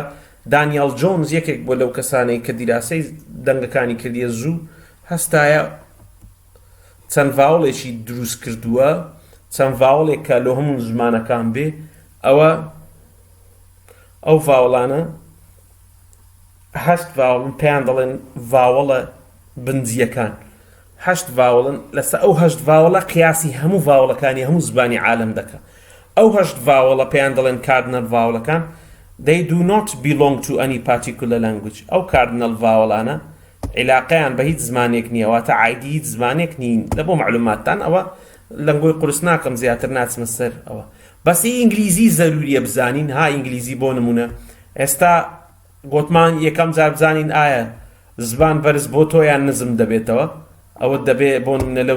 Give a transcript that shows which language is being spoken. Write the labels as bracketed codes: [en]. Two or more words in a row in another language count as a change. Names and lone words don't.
[ckb] دانیال جۆنز یەکێک بۆ لەو کەسانەی کە دیراسەی دەنگەکانی کردیە زوو هەستایە چەند ڤاوڵێکی دروست کردووە چەند ڤاوڵێک کە لە هەموو زمانەکان بێ ئەو ڤاوڵانە هەشت ڤاوڵن پێیان دەڵێن ڤاوڵە بنجیەکان هەشت ڤاوڵن لەسەر ئەو هەشت ڤاوڵە قیاسی هەموو ڤاوڵەکانی هەموو زبانی عالەم دەکات ئەو هەشت ڤاوڵە پێیان دەڵێن کاردنەل ڤاوڵەکان [en] they do not belong to any particular language [ckb] ئەو کاردنەل ڤاوڵانە عیلاقەیان بە هیچ زمانێک نییە واتە عایدی هیچ زمانێک نین لە بۆ معلوماتتان ئەوە لەنگۆی قورس ناکەم زیاتر ناچمە سەر ئەوە بەسی ئینگلیزی زەروریە بزانین ها ئینگلیزی بۆ نمونە ئێستا گوتمان یەکەم جار بزانین ئایا زبان بەرز بۆ تۆ یان نزم دەبێتەوە ئەوە دەبێت بۆ نمونە لەو